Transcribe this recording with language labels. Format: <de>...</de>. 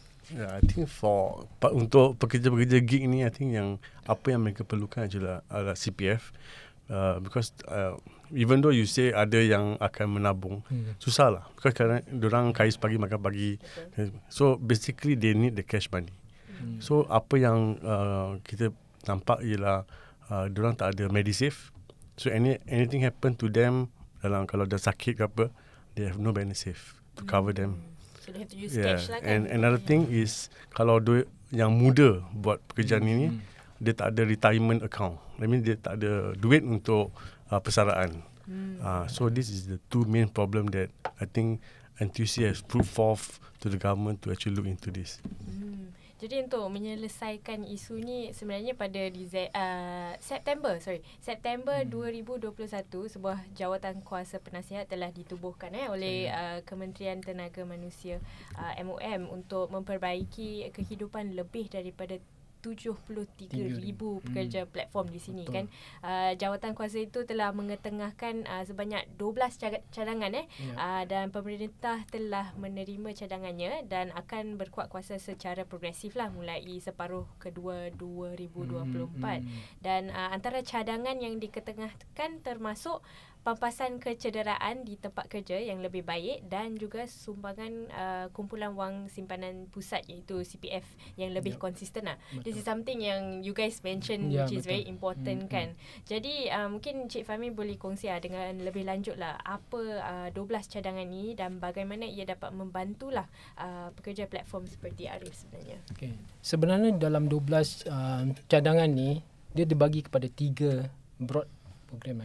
<ms>I think untuk pekerja-pekerja gig ni, I think yang apa yang mereka perlukan adalah CPF.</ms> <en>Because even though you say</en> <ms>ada yang akan menabung, susah lah. Because kadang diorang kais pagi makan pagi.</ms> <en>So basically they need the cash money.</en> <ms>So apa yang kita nampak ialah diorang tak ada MediSave.</ms> <en>So anything happen to them,</en> <ms>kalau dah sakit ke apa,</ms> <en>they have no MediSave to cover them. So they have to use cash lah kan. And another thing is,</en> <ms>kalau yang muda buat pekerjaan ini, dia tak ada retirement account. I mean dia tak ada duit untuk persaraan.</ms> <en>So this is the two main problem that I think NTUC has put forth to the government to actually look into this.</en> <ms>Jadi untuk menyelesaikan isu ni, sebenarnya pada September 2021, sebuah jawatan kuasa penasihat telah ditubuhkan oleh Kementerian Tenaga Manusia MOM untuk memperbaiki kehidupan lebih daripada 73,000 pekerja platform di sini. Betul. Kan jawatan kuasa itu telah mengetengahkan sebanyak 12 cadangan dan pemerintah telah menerima cadangannya dan akan berkuat kuasa secara progresif lah mulai separuh kedua 2024. Dan antara cadangan yang diketengahkan termasuk pampasan kecederaan di tempat kerja yang lebih baik dan juga sumbangan kumpulan wang simpanan pusat iaitu CPF yang lebih konsisten lah.</ms> <en>This is something</en> <ms>yang</ms> <en>you guys mention which is very important kan.</en> <ms>Jadi mungkin Cik Fahmi boleh kongsi dengan lebih lanjut lah apa 12 cadangan ni dan bagaimana ia dapat membantulah pekerja platform seperti Arif sebenarnya. Okay. Sebenarnya dalam 12 cadangan ni dia dibagi kepada 3 broad program.</ms>